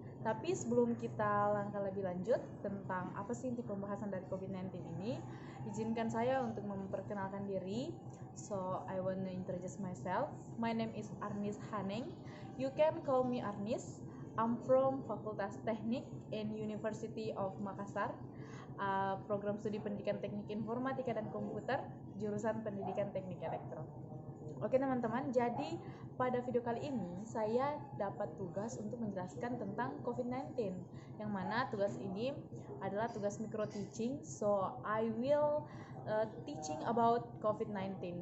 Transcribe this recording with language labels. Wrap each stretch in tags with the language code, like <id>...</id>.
<id>Tapi sebelum kita langkah lebih lanjut tentang apa sih inti pembahasan dari COVID-19 ini, izinkan saya untuk memperkenalkan diri.</id> <en>So, I want to introduce myself. My name is Arnis Haneng. You can call me Arnis. I'm from Fakultas Teknik in University of Makassar.</en> <id>Program studi pendidikan teknik informatika dan komputer, jurusan pendidikan teknik elektro. Oke teman-teman, jadi pada video kali ini saya dapat tugas untuk menjelaskan tentang COVID-19, yang mana tugas ini adalah tugas micro teaching.</id> <en>So I will teaching about COVID-19.</en>